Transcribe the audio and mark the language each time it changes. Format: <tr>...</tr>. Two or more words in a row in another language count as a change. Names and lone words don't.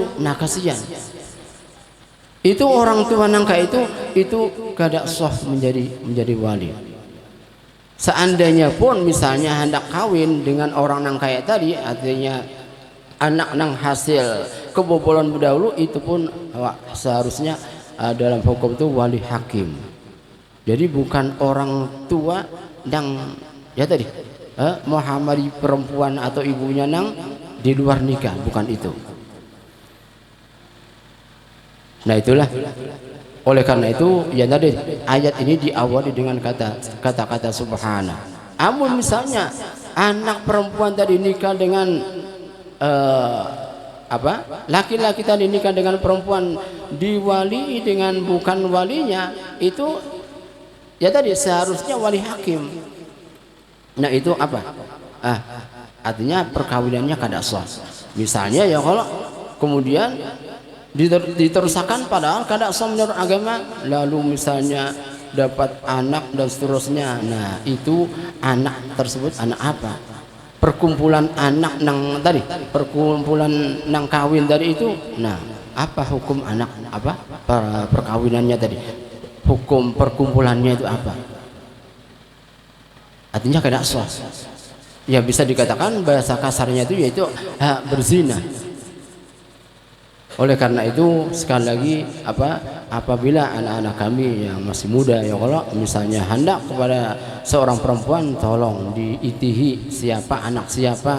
<id>Nah kasihan itu orang tua nang kayak itu kada sah menjadi wali. Seandainya pun misalnya hendak kawin dengan orang nang kayak tadi, artinya anak nang hasil kebobolan dahulu itu pun seharusnya dalam hukum itu wali hakim. Jadi bukan orang tua yang ya tadi menghamili perempuan atau ibunya nang di luar nikah, bukan itu. Nah itulah, oleh karena itu ya tadi ayat ini diawali dengan kata-kata subhana. Amun misalnya anak perempuan tadi nikah dengan laki-laki tadi nikah dengan perempuan diwali dengan bukan walinya, itu ya tadi seharusnya wali hakim. Nah itu apa? Artinya perkawinannya kada sah. Misalnya ya kalau kemudian diterusakan padahal kada sah menurut agama, lalu misalnya dapat anak dan seterusnya. Nah itu anak tersebut anak apa? Perkumpulan anak nang tadi, perkumpulan nang kawin tadi itu. Nah apa hukum anak apa perkawinannya tadi? Hukum perkumpulannya itu apa? Artinya kada sah. Ya bisa dikatakan bahasa kasarnya itu yaitu berzina. Oleh karena itu sekali lagi apabila anak-anak kami yang masih muda ya kalau misalnya hendak kepada seorang perempuan, tolong diitihi siapa anak siapa.</id>